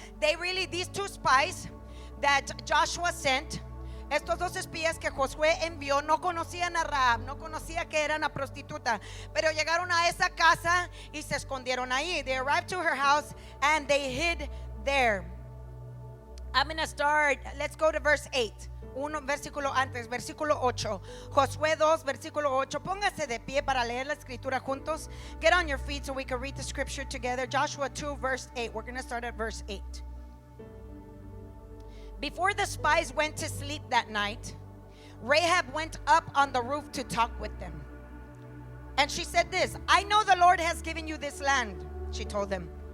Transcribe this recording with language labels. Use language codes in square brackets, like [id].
[en] These 2 spies that Joshua sent, [es] estos 2 espías que Josué envió, no conocían a Rahab, no conocía que era una prostituta, pero llegaron a esa casa y se escondieron ahí. [en] They arrived to her house and they hid there. I'm going to start, let's go to verse 8. [es] Versículo antes, versículo 8. Josué 2, versículo 8. Póngase de pie para leer la escritura juntos. [en] Get on your feet so we can read the scripture together. Joshua 2, verse 8. We're going to start at verse 8. Before the spies went to sleep that night, Rahab went up on the roof to talk with them. And she said this, I know the Lord has given you this land, she told them.